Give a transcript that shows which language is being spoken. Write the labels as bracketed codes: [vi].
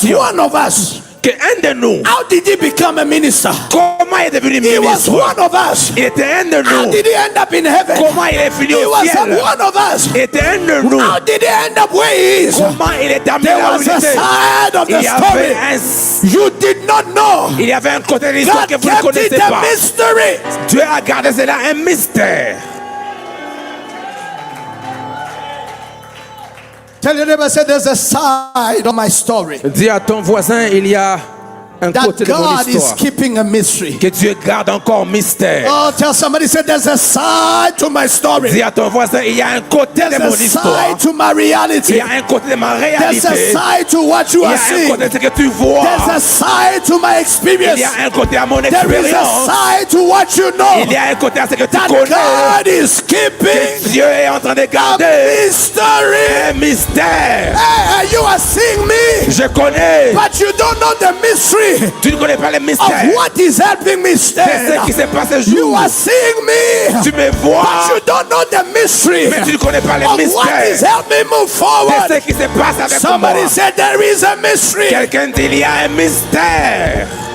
[en] question one of us. [fr] qu'un de nous, [en] How did he become a minister? [fr] comment il est devenu [en] He was [fr] ministre? [en] one of us. [fr] Il était un de [en] How [fr] nous. [en] did he end up in heaven? [fr] Comment il est fini [en] He [fr] au [en] was [fr] ciel? [en] one of us. [fr] Il était un de nous. [en] How did he end up where he is? [fr] Comment il est terminé [en] There [fr] là où [en] was [fr] il [en] a [fr] était? [en] side of [fr] Il [en] the [fr] y [en] story [fr] avait un, [en] you did not know. [fr] il y avait un côté de l'histoire [en] God [fr] que vous ne [en] kept it [fr] connaissez [en] a [fr] pas. [en] mystery. [fr] Dieu a gardé cela un mystère. [en] Tell your neighbor, say there's a side of my story [fr] Dis à ton voisin, il y a un [en] that [fr] côté de mon [en] God is [fr] histoire [en] keeping a mystery. [fr] que Dieu garde encore mystère. [en] Oh, tell somebody, say there's a side to my story. [fr] Dis à ton voisin, il y a un côté de [en] There's [fr] mon [en] a [fr] histoire. [en] side to my [fr] Il [en] reality. [fr] y a un côté de ma [en] There's [fr] réalité. [en] a side to what you [fr] Il y [en] are [fr] a un [en] seeing. [fr] côté de ce que tu vois. [en] There's a side to my [fr] Il [en] experience. [fr] y a un côté à mon [en] There is a [fr] expérience. [en] side to what you know. [fr] Il y a un côté à ce que tu [en] That [fr] connais. [en] God is keeping [fr] Dieu est en train de [en] a [fr] garder [en] mystery. [fr] un mystère. [en] Hey, you are seeing me, [fr] Je connais. [en] but you don't know the mystery [fr] Tu ne connais pas le [en] of [fr] mystère. [en] what is helping me [fr] C'est ce qui [en] stand. [fr] s'est passé ce [en] You [fr] jour. [en] are seeing me, [fr] Tu me [en] but [fr] vois, [en] you don't know the mystery [fr] mais tu ne connais pas le [en] of what is [fr] mystère. [en] helping me move [fr] C'est [en] forward. [fr] ce qui se passe avec moi. [en] Somebody said there is a mystery. [fr] Quelqu'un dit il y a un mystère.